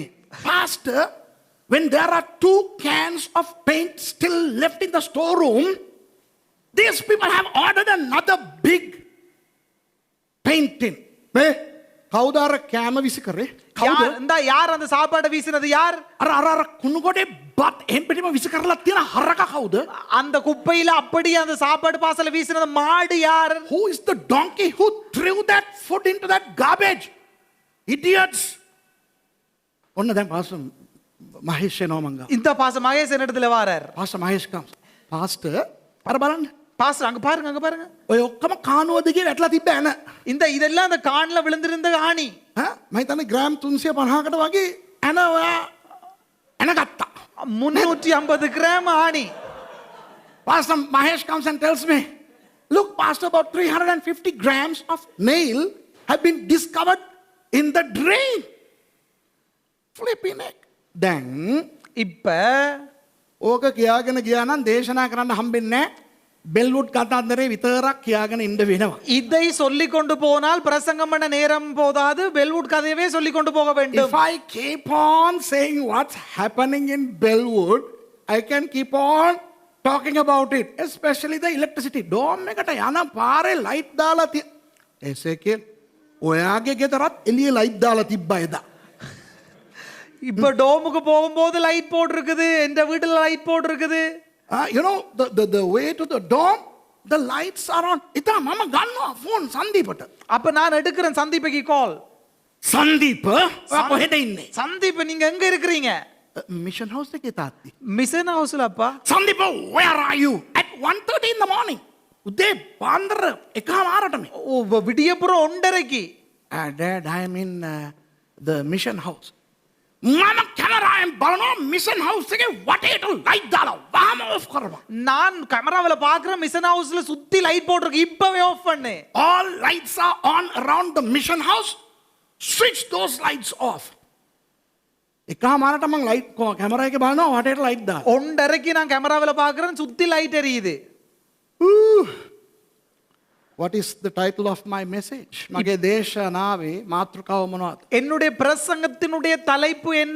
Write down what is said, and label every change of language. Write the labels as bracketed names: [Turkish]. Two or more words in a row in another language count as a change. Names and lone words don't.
[English] Pastor, when there are 2 cans of paint still left in the storeroom, these people have ordered another big painting. [Sinhala] කවුද අර කෑම විසි කරේ? කවුද? [Tamil] யார் அந்த சாப்பாடை வீசினது யார்? [Sinhala] අර කුණු කොටේ බත් එහෙම් පිටිම විසි කරලා තියෙන හරක කවුද? [Tamil] அந்த குப்பையில அப்படியே அந்த சாப்பாடு பாசல வீசினது மாடு யார்? [English] Who is the donkey who threw that food into that garbage? Idiots. [Sinhala] ඔන්න දැන් පාස්ටර් මහේෂ් එනවා මංගා. [Tamil] இந்த பாஸ்டர் மகேஷ் என்னிடத்துல வாரார். [Sinhala] පාස්ටර් මහේෂ් comes. පාස්ටර් අර බලන්න. [Tamil] பாஸ்டர் அங்க பாருங்க அங்க பாருங்க. [Sinhala] ඔය ඔක්කොම කානුව දිගේ වැටලා තිබ්බ ඇන. [Tamil] இந்த இதெல்லாம் அந்த கான்ல விழுந்திருந்த ஆணி. [Sinhala] මම හිතන්නේ ග්‍රෑම් 350කට වගේ ඇන ඔයා ඇන ගත්තා. [Tamil] 350 கிராம் ஆணி. [English] Pastor Mahesh comes and tells me, look pastor, about 350 grams of nail have been discovered in the drain. Flipping it. [Sinhala] දැන් [Tamil] இப்ப [Sinhala] ඕක කියාගෙන ගියා නම් දේශනා කරන්න හම්බෙන්නේ නැහැ. බෙල්වුඩ් කතාන්දරේ විතරක් කියාගෙන ඉන්න වෙනවා. [Tamil] இதை சொல்லி கொண்டு போனால் பிரசங்கம் பண்ண நேரம் போதாது. பெல்வுட் கதையவே சொல்லி கொண்டு போக வேண்டும். [English] If I keep on saying what's happening in Bellwood, I can keep on talking about it, especially the electricity. [Sinhala] Dome එකට යන පාරේ light දාලා එසේකේ ඔයාගේ ගෙදරත් එළියේ light දාලා තිබ්බා එදා. [Tamil] இப்ப டோமுக்கு போகும்போது லைட் போட்டு இருக்குது. எந்த வீட்டுல லைட் போட்டு இருக்குது. [English] You know the way to the dome, the lights are on. [Sinhala] ඉතින් මම ගන්නවා phone සන්දීපට. [Tamil] அப்ப நான் எடுக்கிறேன் சந்தீபக்கு கால். [Sinhala] සන්දීප ඔයා කොහෙද ඉන්නේ? [Tamil] சந்தீப் நீங்க எங்க இருக்கிறீங்க? [English] mission house [Sinhala] එකේ තාත්ති. [English] mission houseல [Tamil] අප්පා. [English] Sandeep, where are you? At 1:30 in the morning. [Sinhala] උදේ පාන්දර 1:00ටම. විඩියපුර ඔණ්ඩරකි. [English] Dad, I am in the mission house. [Sinhala] මම කැමරාවෙන් බලනවා [English] mission house [Sinhala] එකේ වටේට light දාලා වහම off කරනවා. [Tamil] நான் கேமராவில் பார்க்குற [English] mission houseல [Tamil] சுத்தி லைட் போட்டிருக்கு இப்பவே ஆஃப் பண்ணு. [English] All lights are on around the mission house. Switch those lights off. [Sinhala] එකමාරට මම [English] light camera [Sinhala] එකේ බලනවා වටේට light දාලා. [Tamil] ஒண்டரைக்கு நான் கேமராவில் பார்க்குறேன் சுத்தி லைட் எரியுது. [English] What is the title of my message? [Sinhala] මගේ දේශනාවේ මාතෘකාව මොනවද? [Tamil] என்னுடைய பிரசங்கத்தினுடைய தலைப்பு என்ன?